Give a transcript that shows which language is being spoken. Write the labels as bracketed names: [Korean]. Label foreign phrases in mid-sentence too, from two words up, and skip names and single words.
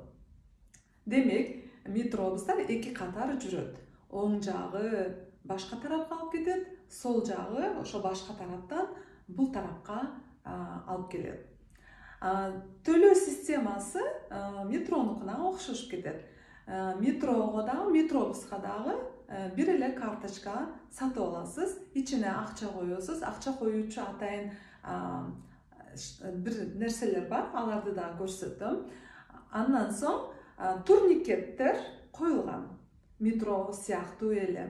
[Kyrgyz] Демек, метробустар 2 катар жүрөт. Оң жагы башка тарапка алып кетет, сол жагы ошо башка тараптан бул тарапка алып келет. Төлөө системасы метронукуна окшошуп кетет. Метрого да, метробуска дагы бир эле карточка сатып аласыз, ичине акча коесуз. Акча коюучу атайын бир нерселер бар, аларды да көрсөтөм. Андан соң турникеттер коюлган. Метро сыяктуу эле.